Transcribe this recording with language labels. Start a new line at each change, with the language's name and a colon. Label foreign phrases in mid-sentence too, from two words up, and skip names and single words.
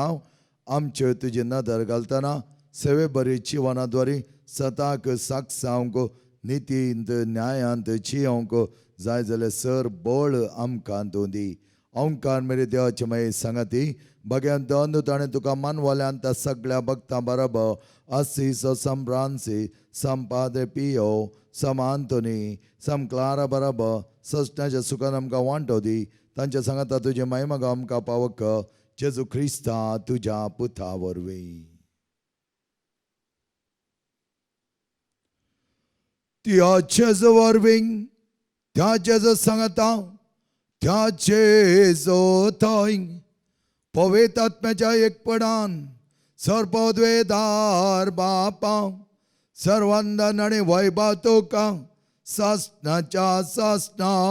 Konkani: आमच्यो तुजी नदर घालतना सेवे बरी जिवनाद्वारी सताक सागसावंक नितींत न्यायांत जियोंक जाय जाल्यार सर बळ आमकां तूं दी. ओंकार मेरे देवाचे माये सांगाती भगवान दोन ताणें तुका मानवाल्यांत सगळ्या भक्तां बरोबर Assiso San Francis, San Padre Pio, San Anthony, San Clara बरोबर सस्त्याच्या सुखान आमकां वांटो दी. तांच्या सांगाता तुजे महिमा आमकां पावक जेजू ख्रिस्ता तुज्या पुता वरवीं. त्या जेजू वरवीं त्या जेजू सांगता त्या जेजू थंय पवित्र आत्म्याच्या एकपणान सर्वोद्वेदार बापा सर्वांदन आणि वैभव तुका सासनाच्या सासना.